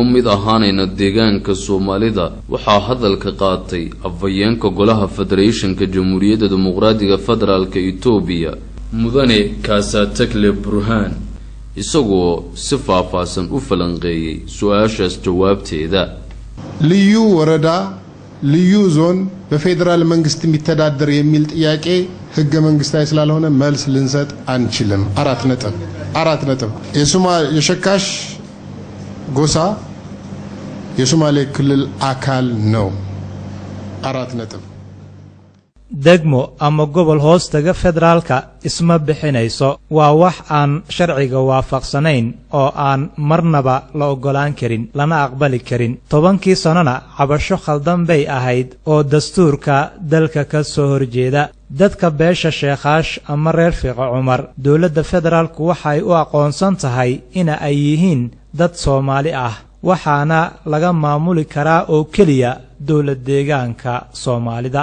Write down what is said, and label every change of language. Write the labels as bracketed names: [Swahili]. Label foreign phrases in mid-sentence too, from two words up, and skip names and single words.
[Somali] mid ahaanayna deegaanka Soomaalida waxaa hadalka qaatay afhayeenka golaha Federationka Jamhuuriyadda Dimuqraadiga Federaalka Itoobiya mudane Kaasatakle Burhaan isagoo si faahfaahsan u falanqeeyay su'aashaas jawaabteeda [Amharic] ልዩ ወረዳ ልዩ ዞን በፌደራል መንግስት የሚተዳደር የሚል ጥያቄ ህገ መንግስታዊ ስላልሆነ መልስ ልንሰጥ አንችልም አራት ነጥብ የሸካሽ ጎሳ የሶማሌ ክልል አካል ነው አራት ነጥብ [Somali] degmo ama gobol hoostaga federaalka isma bixinayso waa wax aan sharciga waafaqsanayn oo aan marnaba la ogolaan karin lana aqbali karin 10 sanana cabasho khaldan bay ahayd oo dastuurka dalka ka soo horjeeda dadka beesha sheekhash ama reer Fiiqa Cumar dawladda federaalku waxay u aqoonsan tahay in ay yihiin dad Soomaali ah waxaana laga maamuli karaa oo kaliya dawlad deegaanka Soomaalida